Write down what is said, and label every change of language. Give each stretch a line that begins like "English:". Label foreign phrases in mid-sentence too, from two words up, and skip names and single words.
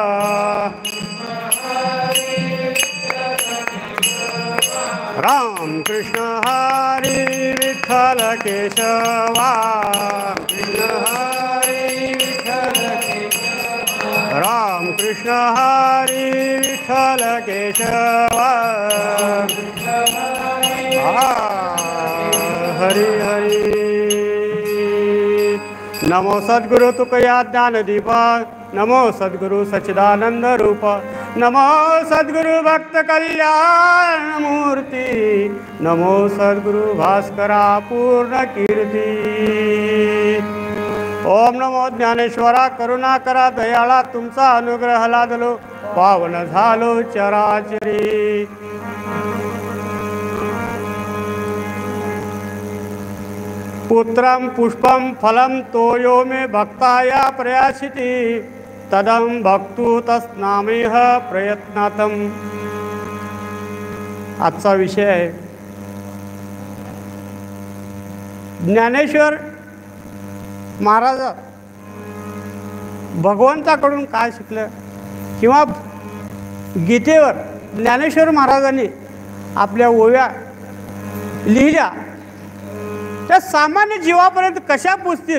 Marathi: राम कृष्ण हरि विठ्ठल केशवा. राम कृष्ण हरि विठ्ठल केशवा. हरि हरि. नमो सद्गुरु तुकया ज्ञानदीप. नमो सद्गुरु सच्चिदानंद रूप. नमो सद्गुरु भक्त कल्याण मूर्ति. नमो सद्गुरु भास्करा पूर्ण कीर्ती. ओम नमो ज्ञानेश्वरा करुणा करा दयाळा तुमचा अनुग्रह लादलो पावन झालो चराचरी.
Sanskrit: पुत्रं पुष्पं फलं तोयो मे भक्ताया प्रयासिति तदं भक्तु तस्नामेह प्रयत्नातम.
Marathi: आजचा विषय आहे ज्ञानेश्वर महाराज भगवंताकडून काय शिकलं किंवा गीतेवर ज्ञानेश्वर महाराजांनी आपल्या ओव्या लिहिल्या त्या सामान्य जीवापर्यंत कशा पोचतील.